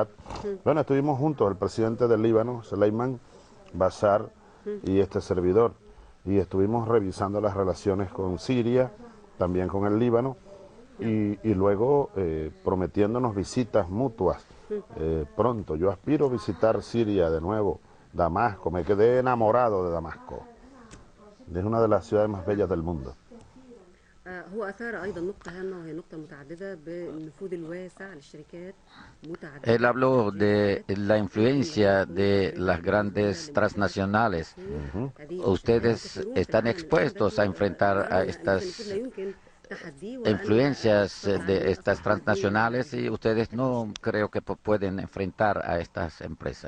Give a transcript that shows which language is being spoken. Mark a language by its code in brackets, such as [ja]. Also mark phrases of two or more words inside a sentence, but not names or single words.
[es] Bueno, estuvimos juntos, el presidente del Líbano, Sleiman, Bashar y este servidor, y estuvimos revisando las relaciones con Siria, también con el Líbano, y luego prometiéndonos visitas mutuas pronto. Yo aspiro a visitar Siria de nuevo, Damasco, me quedé enamorado de Damasco. Es una de las ciudades más bellas del mundo. [ar] هو أثار أيضا نقطة هامة وهي نقطة متعددة بالنفوذ الواسع للشركات متعددة. [es] Él habló de la influencia de las grandes transnacionales. Ustedes están expuestos a enfrentar a estas influencias de estas transnacionales y ustedes no creo que pueden enfrentar a estas empresas.